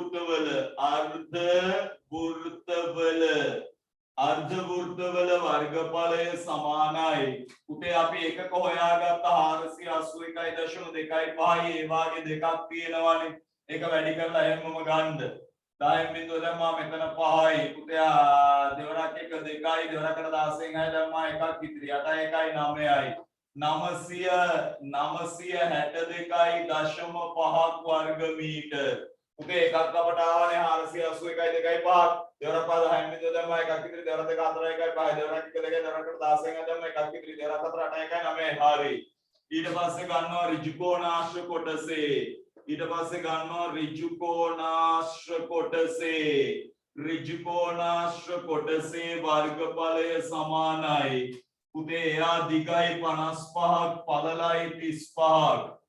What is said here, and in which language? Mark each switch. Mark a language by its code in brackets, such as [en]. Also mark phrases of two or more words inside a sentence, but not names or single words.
[si] වෘත්තවල වර්ගඵලය සමානයි පුතේ අපි එකක හොයාගත්ත 481.25 ඒ වාගේ දෙකක් තියෙනවානේ ඒක වැඩි කරලා එහෙමම ගන්න 10 බිඳුව දැම්මා මෙතන 5යි පුතේ දෙවරක් එක 2යි දෙවරකට 16යි දැම්මා එකක් ඉතිරි 8යි 9යි 962.5 වර්ග මීටර उके එකක් අපට ආවනේ 481.25 දෙවරක් පහ 10 මිනිත්තු දැම්මා එකක් ඉතිරි දෙවරක් දෙක 4 1යි 5 දෙවරක් 1 2 දෙවරක් 16 දැම්මා එකක් ඉතිරි දෙවරක් 4 8 1යි 9යි හරි ඊට පස්සේ ගන්නවා ඍජු කෝණාශ්‍ර කොටසේ වර්ගඵලය සමානයි පුතේ එයා දිගයි 55ක් පළලයි 35ක්